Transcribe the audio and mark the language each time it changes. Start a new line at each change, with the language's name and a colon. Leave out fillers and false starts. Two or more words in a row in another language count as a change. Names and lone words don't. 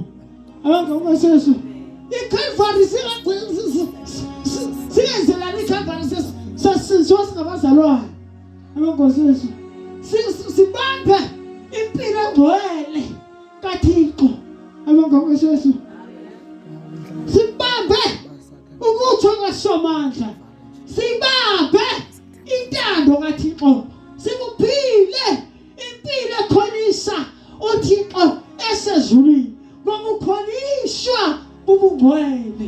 Xhosa: Abangaba siyasho iCalvary singenzelani iCalvary singabazalwane. Abangaba siyasho sibambe impilo engcwele kaThixo. Abangaba siyasho sibambe ukutsho kwesomandla. Sibambe intando kaThixo. Sikuphile impilo ekhonisa uThixo esezulwini. Ngokukholishwa ubungcwele.